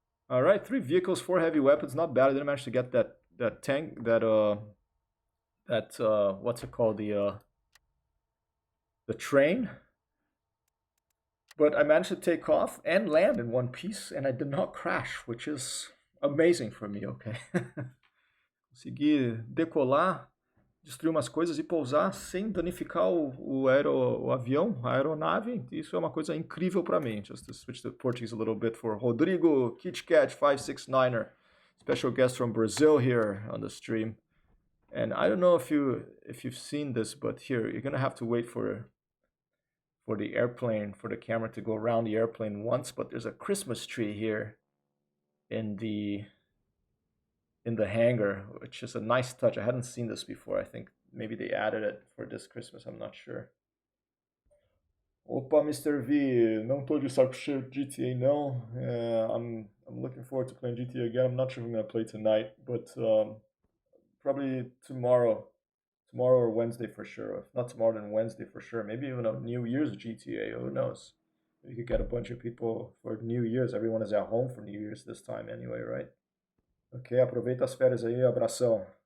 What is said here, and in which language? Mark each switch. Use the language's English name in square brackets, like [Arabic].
[English] All right, 3 vehicles, 4 heavy weapons. Not bad. I didn't manage to get that tank, that what's it called, the train. But I managed to take off and land in one piece, and I did not crash, which is amazing for me. Okay. [Portuguese] Consegui decolar, destruir umas coisas e pousar sem danificar o avião, a aeronave. Isso é uma coisa incrível para mim. [English] Just to switch to Portuguese a little bit for Rodrigo KitKat 569er, special guest from Brazil here on the stream. And I don't know if you've seen this, but here you're gonna have to wait for the airplane, for the camera to go around the airplane once. But there's a Christmas tree here in the hangar, which is a nice touch. I hadn't seen this before. I think maybe they added it for this Christmas. I'm not sure. Opa, Mr. [Portuguese] V, não tô de saco cheio de GTA não. [English] I'm looking forward to playing GTA again. I'm not sure if I'm gonna play tonight, but probably tomorrow or Wednesday for sure. If not tomorrow, then Wednesday for sure. Maybe even a New Year's GTA. Who knows? You could get a bunch of people for New Year's. Everyone is at home for New Year's this time anyway, right? [Portuguese] Ok, aproveita as férias aí, abração.